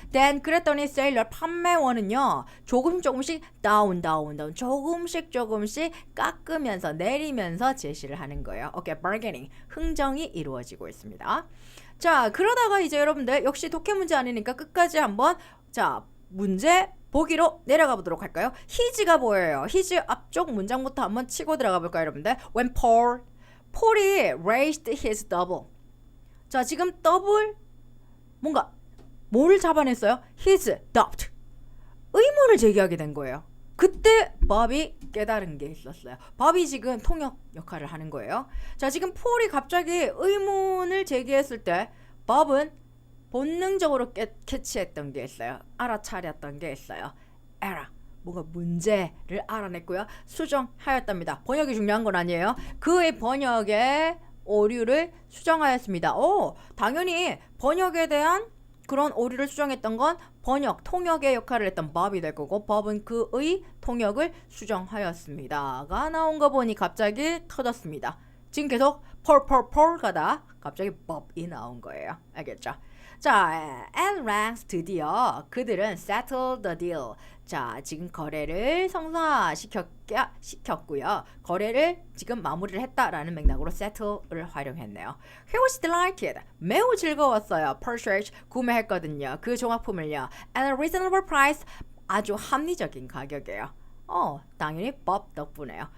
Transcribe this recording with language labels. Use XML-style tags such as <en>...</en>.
<ko>Then 그랬더니 sailor, 판매원은요 조금씩 down, 조금씩 깎으면서 내리면서 제시를 하는 거예요. 오케이, bargaining, 흥정이 이루어지고 있습니다. 자, 그러다가 이제 여러분들 역시 독해 문제 아니니까 끝까지 한번 문제 보기로 내려가 보도록 할까요? his가 뭐예요? his 앞쪽 문장부터 한번 치고 들어가 볼까요, 여러분들?</ko> <en>When Paul이 raised his double.</en> <ko>자, 지금 double 뭔가 뭐를 잡아냈어요?</ko> <en>his doubt.</en> <ko>의문을 제기하게 된 거예요. 그때 Bob이 깨달은 게 있었어요. Bob이 지금 통역 역할을 하는 거예요. 자, 지금 Paul이 갑자기 의문을 제기했을 때 Bob은 본능적으로 캐치했던 게 있어요. 알아차렸던 게 있어요. 뭔가 문제를 알아냈고요. 수정하였답니다. 번역이 중요한 건 아니에요. 그의 번역에 오류를 수정하였습니다. 당연히 번역에 대한 그런 오류를 수정했던 건 통역의 역할을 했던 Bob이 될 거고 Bob은 그의 통역을 수정하였습니다가 나온 거 보니 갑자기 터졌습니다. 지금 계속 펄 가다 갑자기 Bob이 나온 거예요. 알겠죠?</ko> <en>자, at length</en> <ko>드디어 그들은</ko> <en>settle the deal.</en> <ko>자, 지금 거래를 성사시켰고요. 거래를 지금 마무리를 했다라는 맥락으로 settle을 활용했네요.</ko> <en>He was delighted.</en> <ko>매우 즐거웠어요. Purchase 구매했거든요. 그 종합품을요.</ko> <en>At a reasonable price.</en> <ko>아주 합리적인 가격이에요. 당연히 법 덕분에요.</ko>